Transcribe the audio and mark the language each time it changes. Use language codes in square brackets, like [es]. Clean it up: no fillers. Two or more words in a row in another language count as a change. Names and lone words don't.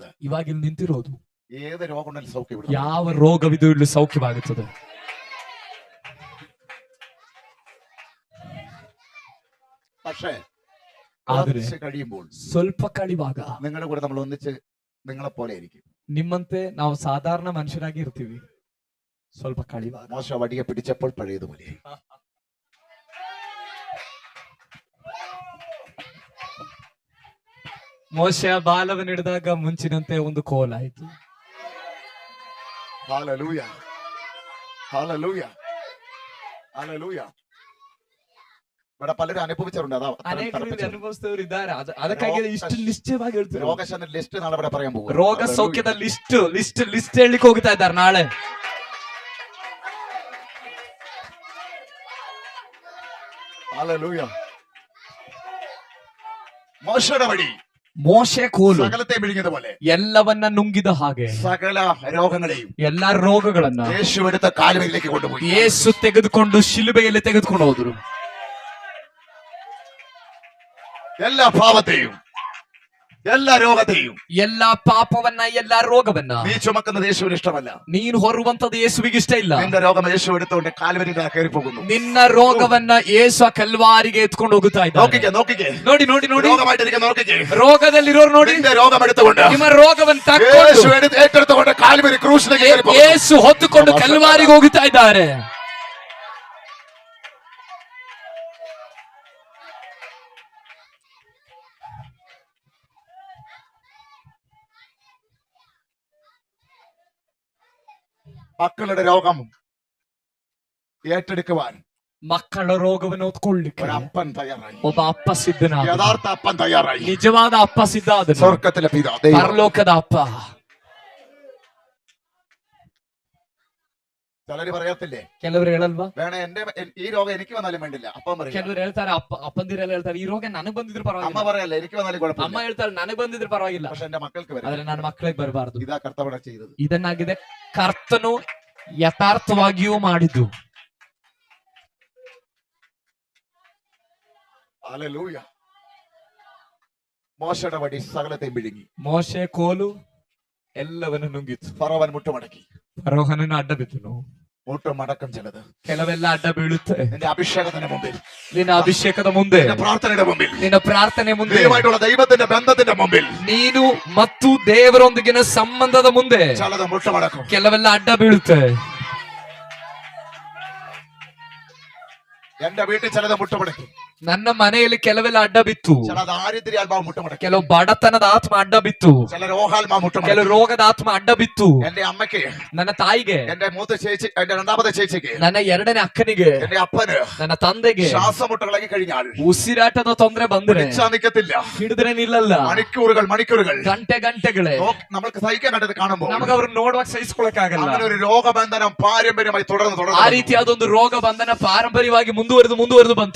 [kn] ಇವಾಗ ಇಲ್ಲಿ ನಿಂತಿರೋದು [ml] ഏത് രോഗം ഉണ്ടെങ്കിലും സൗഖ്യപ്പെടും. [kn] ಯಾವ ರೋಗವಿದು ಇಲ್ಲಿ ಸೌಖ್ಯವಾಗುತ್ತದೆ. [ml] പക്ഷേ [kn] ಆದರೆ [ml] കുറച്ച് കഴിയുമ്പോൾ [kn] ಸ್ವಲ್ಪ ಕಳಿವಾಗ [ml] നിങ്ങളുടെ കൂടെ നമ്മൾ ഒന്നിച്ച് നിങ്ങളെ പോലെ ആയിരിക്കും. [kn] ನಿಮ್ಮಂತೆ ನಾವು ಸಾಧಾರಣ ಮನುಷ್ಯರಾಗಿ ಇರ್ತೀವಿ. ಸ್ವಲ್ಪ ಕಳಿವಾಗ [ml] മോശ വടിയെ പിടിച്ചപ്പോൾ പഴയതുപോലെ. [kn] ಮೋಶೆ ಬಾಲವನ್ನು ಹಿಡಿದಾಗ ಮುಂಚಿನಂತೆ ಒಂದು ಕೋಲಾಯಿತು. [ml] ഹല്ലേലൂയ, ഹല്ലേലൂയ, ഹല്ലേലൂയ. ഇവിടെ പലരും അനുഭവിച്ചിട്ടുണ്ട്. അതാ [kn] ಅನೇಕ ರೀತಿ ಅನುಭವಿಸಿದವರು ಇದ್ದಾರೆ. ಅದಕ್ಕಾಗಿ ಇಷ್ಟು ನಿಶ್ಚಯವಾಗಿ ಹೇಳ್ತಾರೆ. [ml] രോഗശാന്തി ലിസ്റ്റ് നാളെ ഇവിടെ പറയാൻ പോകും. [kn] ರೋಗ ಸೌಖ್ಯದ ಲಿಸ್ಟ್ ಹೇಳಲಿಕ್ಕೆ ಹೋಗ್ತಾ ಇದ್ದಾರೆ ನಾಳೆ. [ml] ഹല്ലേലൂയ. മോശയുടെ വടി [kn] ಮೋಶೆ ಕೋಲು [ml] സകലത്തെ വിഴുങ്ങിയതുപോലെ [kn] ಎಲ್ಲವನ್ನ ನುಂಗಿದ ಹಾಗೆ [ml] സകല രോഗങ്ങളെയും [kn] ಎಲ್ಲಾ ರೋಗಗಳನ್ನ [ml] യേശു എടുത്ത കാലുകളിലേക്ക് കൊണ്ടുപോയി. [kn] ಯೇಸು ತೆಗೆದುಕೊಂಡು ಶಿಲುಬೆಯಲ್ಲಿ ತೆಗೆದುಕೊಂಡು ಹೋದ್ರು. [ml] എല്ലാ പാപത്തെയും എല്ലാ രോഗത്തെയും, [kn] ಎಲ್ಲಾ ಪಾಪವನ್ನ, ಎಲ್ಲಾ ರೋಗವನ್ನ [ml] നീ ചുമക്കുന്നത് യേശുവിന് ഇഷ്ടമല്ല. [kn] ನೀನು ಹೊರುವಂತದ್ದು ಯೇಸುವಿಗೆ ಇಷ್ಟ ಇಲ್ಲ. [ml] നിന്റെ രോഗം യേശു എടുത്തുകൊണ്ട് കാൽവരിയിൽ കയറി പോകുന്നു. [kn] ನಿನ್ನ ರೋಗವನ್ನ ಯೇಸು ಆ ಕಲ್ವಾರಿಗೆ ಎತ್ಕೊಂಡು ಹೋಗುತ್ತಾ ಇದ್ದಾನೆ. [ml] നോക്കിക്കേ, നോക്കിക്കേ, [kn] ನೋಡಿ ನೋಡಿ ನೋಡಿ, [ml] രോഗമായിട്ടിരിക്കുന്ന നോക്കിക്കേ, [kn] ರೋಗದಲ್ಲಿರೋರು ನೋಡಿ, [ml] നിന്റെ രോഗം എടുത്തുകൊണ്ട് [kn] ನಿಮ್ಮ ರೋಗವನ್ನು [ml] യേശു [kn] ತಕ್ಕೊಂಡು [ml] ഏറ്റെടുത്തുകൊണ്ട് കാൽവരി ക്രൂശിലേക്ക് കയറി പോകുന്നു. [kn] ಯೇಸು ಹೊತ್ತುಕೊಂಡು ಕಲ್ವಾರಿಗೆ ಹೋಗುತ್ತಾ ಇದ್ದಾರೆ. [ml] മക്കളുടെ രോഗം ഏറ്റെടുക്കുവാൻ [kn] ಮಕ್ಕಳ ರೋಗವನ್ನು ಹೊತ್ಕೊಳ್ಳಿಕ್ಕೆ [ml] ഒരപ്പൻ തയ്യാറായി. [kn] ಒಬ್ಬ ಅಪ್ಪ ಸಿದ್ಧನಾದ, [ml] യഥാർത്ഥ അപ്പൻ തയ്യാറായി. [kn] ನಿಜವಾದ ಅಪ್ಪ ಸಿದ್ಧ ಆದನು. [ml] സ്വർഗത്തിലെ പിതാവ്, [kn] ಪರಲೋಕದ ಅಪ್ಪ. [ml] ചിലര് പറയത്തില്ലേ, [kn] ಕೆಲವರು ಹೇಳಲ್ವಾ, [ml] വേണേ ഈ രോഗം എനിക്ക് വന്നാലും വേണ്ടില്ല, അപ്പം പറയും. [kn] ಕೆಲವರು ಹೇಳ್ತಾರೆ, ಅಪ್ಪಂದಿರೆಲ್ಲ ಹೇಳ್ತಾರೆ, ಈ ರೋಗ ನನಗ್ ಬಂದಿದ್ರು [ml] അമ്മ [kn] ಪರವಾಗಿಲ್ಲ. [ml] പറയല്ല, എനിക്ക് വന്നാലും [kn] ಅಮ್ಮ [ml] കുഴപ്പമില്ല, [kn] ಹೇಳ್ತಾಳೆ, ನನಗ್ ಬಂದಿದ್ರು ಪರವಾಗಿಲ್ಲ, [ml] പക്ഷെ എന്റെ മക്കൾക്ക് വരും. [kn] ಆದ್ರೆ ನನ್ನ ಮಕ್ಕಳಿಗೆ ಬರಬಾರದು. [ml] ഇതാ കർത്തവണ ചെയ്തത്. [kn] ಇದನ್ನಾಗಿದೆ ಕರ್ತನು ಯಥಾರ್ಥವಾಗಿಯೂ ಮಾಡಿದ್ದು. [ml] ഹല്ലേലൂയ. മോശയുടെ വടി സകലത്തെയും വിഴുങ്ങി. [kn] ಮೋಶೆ ಕೋಲು ಎಲ್ಲವನ್ನು ನುಂಗಿತು. [ml] ഫറവൻ മുട്ടുമടക്കി. [kn] ಫರೋಹನನ್ನು ಅಡ್ಡ ಬಿದ್ದನು. [ml] മുട്ടുമടക്കം ചിലത് [kn] ಕೆಲವೆಲ್ಲ ಅಡ್ಡ ಬೀಳುತ್ತೆ [ml] നിന്റെ അഭിഷേകത്തിന്റെ മുമ്പിൽ, [kn] ನಿನ್ನ ಅಭಿಷೇಕದ ಮುಂದೆ, [ml] നിന്റെ പ്രാർത്ഥനയുടെ മുമ്പിൽ, [kn] ನಿನ್ನ ಪ್ರಾರ್ಥನೆ ಮುಂದೆ, [ml] ദൈവമായിട്ടുള്ള ദൈവത്തിന്റെ ബന്ധത്തിന്റെ മുമ്പിൽ [kn] ನೀನು ಮತ್ತು ದೇವರೊಂದಿಗಿನ ಸಂಬಂಧದ ಮುಂದೆ [ml] ചിലത് മുട്ടുമടക്കും. [kn] ಕೆಲವೆಲ್ಲ ಅಡ್ಡ ಬೀಳುತ್ತೆ. [ml] എന്റെ വീട്ടിൽ ചിലത് മുട്ടുമടക്കും. [kn] ನನ್ನ ಮನೆಯಲ್ಲಿ ಕೆಲವೆಲ್ಲ ಅಡ್ಡ ಬಿತ್ತು. [ml] ചില ദാരിദ്ര്യാത്മാവ് മുട്ടുമടക്കും. [kn] ಕೆಲವು ಬಡತನದ ಆತ್ಮ ಅಡ್ಡ ಬಿತ್ತು. [ml] ചില രോഗാത്മാവ് മുട്ടുമടക്കും. [kn] ಕೆಲವು ರೋಗದ ಆತ್ಮ ಅಡ್ಡ ಬಿತ್ತು. [ml] എന്റെ അമ്മയ്ക്ക്, [kn] ನನ್ನ ತಾಯಿಗೆ, [ml] എന്റെ മൂത്ത ചേച്ചി, എന്റെ രണ്ടാമത്തെ ചേച്ചിക്ക്, [kn] ನನ್ನ ಎರಡನೇ ಅಕ್ಕನಿಗೆ, [ml] എന്റെ അപ്പന് [kn] ನನ್ನ ತಂದೆಗೆ [ml] ശ്വാസമുട്ടകളാക്കി കഴിഞ്ഞാൽ [kn] ಉಸಿರಾಟದ ತೊಂದರೆ ಬಂದ್ರೆ [ml] പിടിച്ചാ നിൽക്കത്തില്ല. [kn] ಹಿಡಿದ್ರೆ ನಿಲ್ಲಲ್ಲ. [ml] മണിക്കൂറുകൾ മണിക്കൂറുകൾ [kn] ಗಂಟೆಗಳೇ [ml] നമ്മൾക്ക് സഹിക്കാൻ പറ്റത് കാണുമ്പോൾ [kn] ನಮಗೆ ಅವ್ರನ್ನ ನೋಡುವಾಗ ಸಹಿಸ್ಕೊಳಕ್ಕಾಗಲ್ಲ. [ml] അങ്ങനെ ഒരു രോഗബന്ധനം പാരമ്പര്യമായി തുടർന്ന് [kn] ಆ ರೀತಿಯಾದ ಒಂದು ರೋಗ ಬಂಧನ ಪಾರಂಪರ್ಯವಾಗಿ ಮುಂದುವರೆದು ಬಂತು.